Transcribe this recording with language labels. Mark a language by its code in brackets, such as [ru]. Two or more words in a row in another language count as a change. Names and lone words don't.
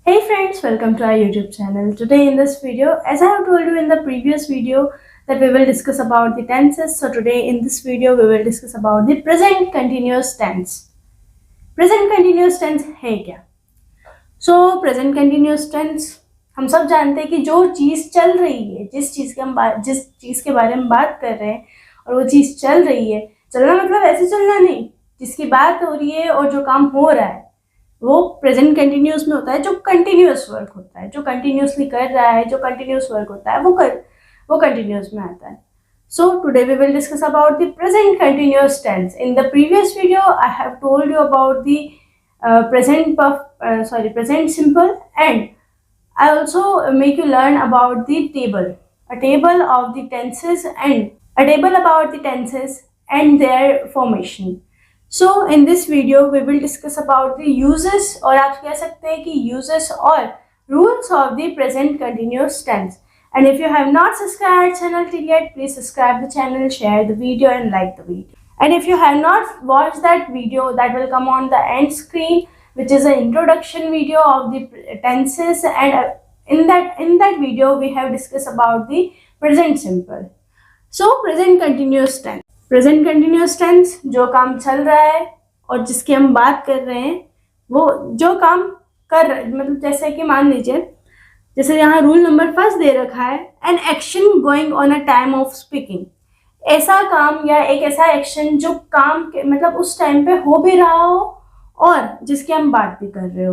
[en] friends, welcome to our YouTube channel. Today in this video, as I have told you in the previous video that we will discuss about the tenses. So today in this video we will discuss about the present continuous tense. Present continuous tense [hi] है क्या? [en] So present continuous tense [hi] हम सब जानते हैं कि जो चीज़ चल रही है, जिस चीज़ के बारे में बात कर रहे हैं और वो चीज़ चल रही है, चलना मतलब ऐसे चलना नहीं, जिसकी बात हो रही है और जो काम हो रहा है वो [en] present continuous [hi] में होता है। जो [en] continuous work [hi] होता है, जो कंटिन्यूसली कर रहा है, जो [en] continuous work [hi] होता है वो कंटिन्यूस में आता है। [en] So today we will discuss about the present continuous tense. In the previous video I have told you about the present simple and I also make you learn about the table of the tenses and a table about the tenses and their formation. So in this video we will discuss about the uses [hi] और आप कह सकते हैं कि [en] uses और rules of the present continuous tense. And if you have not subscribed our channel till yet, please subscribe the channel, share the video and like the video. And if you have not watched that video, that will come on the end screen, which is an introduction video of the tenses, and in that video we have discussed about the present simple. So present continuous tense. present continuous tense [hi] जो काम चल रहा है और जिसकी हम बात कर रहे हैं वो जो काम कर रहा है, मतलब जैसे कि मान लीजिए जैसे यहाँ [en] rule number first [hi] दे रखा है, [en] an action going on a time of speaking. [hi] ऐसा काम या एक ऐसा एक्शन जो काम के मतलब उस टाइम पे हो भी रहा हो और जिसकी हम बात भी कर रहे हो।